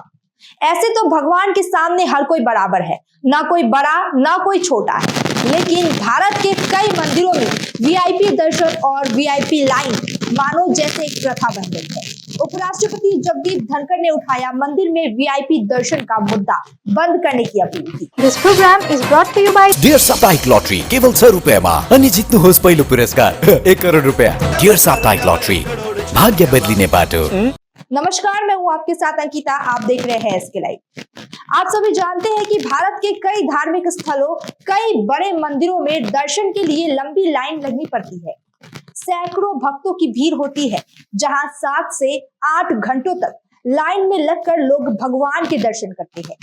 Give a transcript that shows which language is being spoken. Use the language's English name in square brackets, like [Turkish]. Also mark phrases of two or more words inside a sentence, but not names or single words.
[Hindi] ऐसे तो भगवान के सामने हर कोई बराबर है, ना कोई बड़ा ना कोई छोटा है। लेकिन भारत के कई मंदिरों में वीआईपी दर्शन और वीआईपी लाइन मानो जैसे एक प्रथा बन गई है। उपराष्ट्रपति जगदीप धनखड़ ने उठाया मंदिर में वीआईपी दर्शन का मुद्दा बंद करने की अपील की। [English] This program is brought to you by [Nepali] डियर साप्ताहिक लॉटरी केवल 100 रुपयामा अनि जित्नुहोस् पहिलो पुरस्कार 1 करोड रुपया। डियर साप्ताहिक लॉटरी भाग्य बदलिने बाटो। [Hindi] नमस्कार, मैं हूँ आपके साथ अंकिता। आप देख रहे हैं एसके लाइव। आप सभी जानते हैं कि भारत के कई धार्मिक स्थलों, कई बड़े मंदिरों में दर्शन के लिए लंबी लाइन लगनी पड़ती है। सैकड़ों भक्तों की भीड़ होती है, जहां 7 से 8 घंटों तक लाइन में लगकर लोग भगवान के दर्शन करते हैं।